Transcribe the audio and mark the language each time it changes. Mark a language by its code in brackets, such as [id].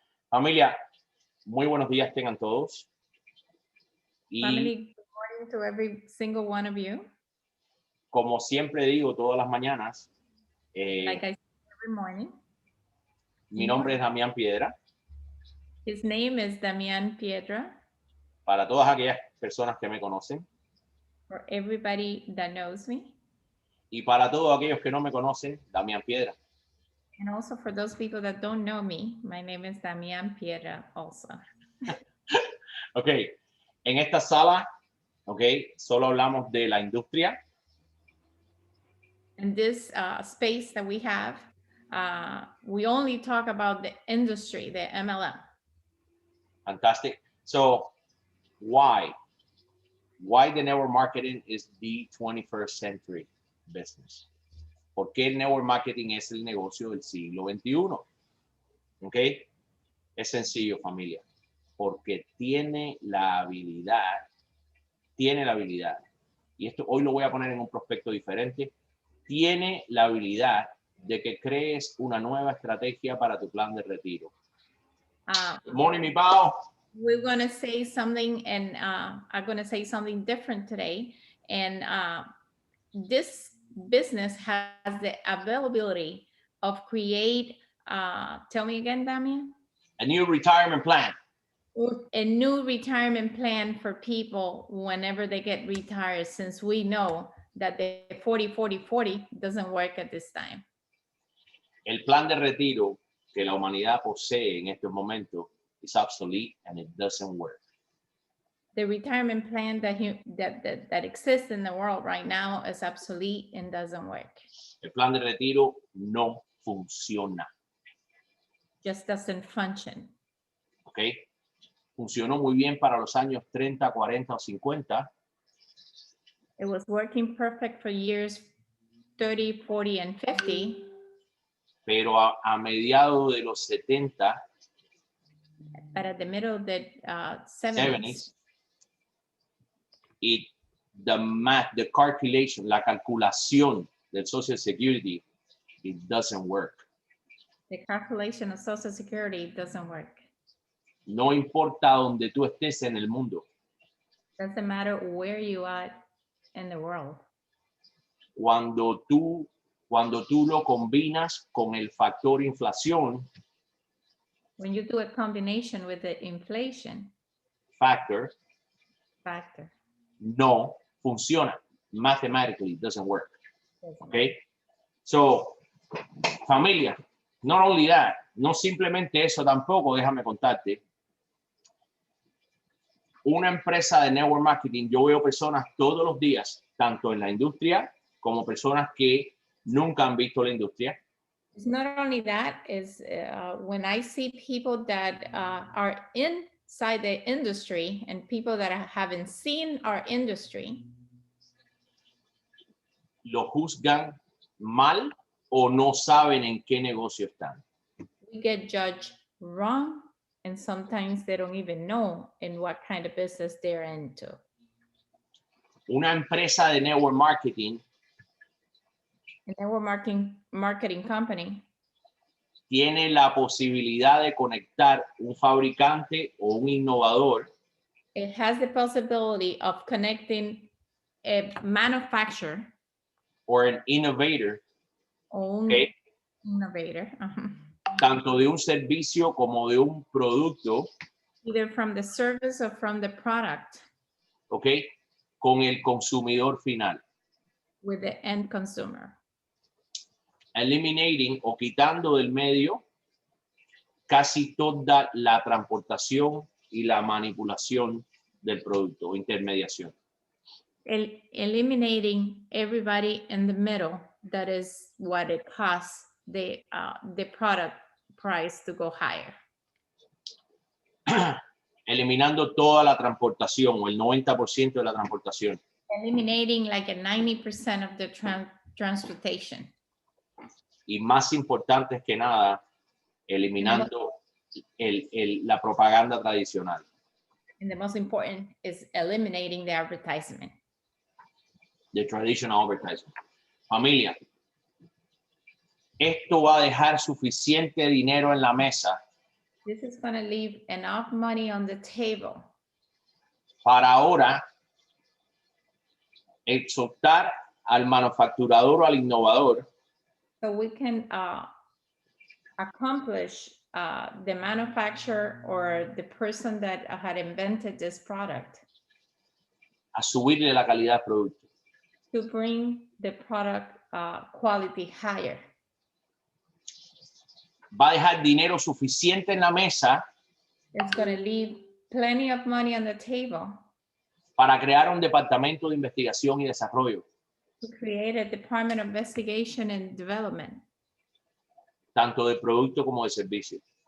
[es] Familia, muy buenos días tengan todos. [en] Family, good morning to every single one of you. [es] Como siempre digo todas las mañanas, [en] Like I say every morning. [es] mi nombre es Damián Piedra. [en] His name is Damián Piedra. [es] Para todas aquellas personas que me conocen. [en] For everybody that knows me. [es] Y para todos aquellos que no me conocen, Damián Piedra. [en] And also for those people that don't know me, my name is Damián Piedra also. [es] Ok, en esta sala, solo hablamos de la industria. [en] In this space that we have, we only talk about the industry, the MLM. Fantastic. So, why the network marketing is the 21st century business? [es] ¿Por qué el network marketing es el negocio del siglo XXI? ¿Ok? Es sencillo, familia. Porque tiene la habilidad, y esto hoy lo voy a poner en un prospecto diferente, tiene la habilidad de que crees una nueva estrategia para tu plan de retiro. [en] Good morning, mi pao. We're going to say something, and I'm going to say something different today. And this business has the availability of create, tell me again, Damián? A new retirement plan. A new retirement plan for people whenever they get retired, since we know that the 40-40-40 doesn't work at this time. [es] El plan de retiro que la humanidad posee en estos momentos [en] is obsolete and it doesn't work. The retirement plan that exists in the world right now is obsolete and doesn't work. [es] El plan de retiro no funciona. [en] Just doesn't function. ¿Ok? [es] Funcionó muy bien para los años 30, 40 o 50. [en] It was working perfect for years 30, 40, and 50. [es] Pero a mediados de los 70, [en] but at the middle of the 70s, the calculation, [es] la calculación del [en] Social Security, it doesn't work. The calculation of Social Security doesn't work. [es] No importa donde tú estés en el mundo. [en] Doesn't matter where you are in the world. [es] Cuando tú lo combinas con el factor inflación, [en] when you do a combination with the inflation [es] factor, no funciona. [en] Mathematically, it doesn't work. Okay? So, [es] familia, [en] not only that, [es] no simplemente eso tampoco, déjame contarte. Una empresa de network marketing, yo veo personas todos los días, tanto en la industria como personas que nunca han visto la industria. [en] It's not only that, is when I see people that are inside the industry and people that haven't seen our industry. [es] Lo juzgan mal o no saben en qué negocio están. [en] We get judged wrong, and sometimes they don't even know in what kind of business they're into. [es] Una empresa de network marketing, [en] a network marketing company, [es] tiene la posibilidad de conectar un fabricante o un innovador. [en] It has the possibility of connecting a manufacturer or an innovator. Okay. Innovator. [es] Tanto de un servicio como de un producto. [en] Either from the service or from the product. [es] Okay. Con el consumidor final. [en] With the end consumer. Eliminating [es] o quitando del medio casi toda la transportación y la manipulación del producto o intermediación. [en] Eliminating everybody in the middle. That is what it costs the product price to go higher. [es] Eliminando toda la transportación o el 90% de la transportación. [en] Eliminating like a 90% of the transportation. [es] Y más importante que nada, eliminando la propaganda tradicional. [en] And the most important is eliminating the advertisement. the traditional advertising. [es] Familia, esto va a dejar suficiente dinero en la mesa. [en] This is going to leave enough money on the table. [es] Para ahora exhortar al manufacturador o al innovador [en] So we can accomplish the manufacturer or the person that had invented this product [es] a subirle la calidad del producto. [en] to bring the product quality higher. [es] Va a dejar dinero suficiente en la mesa [en] It's going to leave plenty of money on the table [es] para crear un departamento de investigación y desarrollo, [en] to create a department of investigation and development, [es] tanto de producto como de servicio.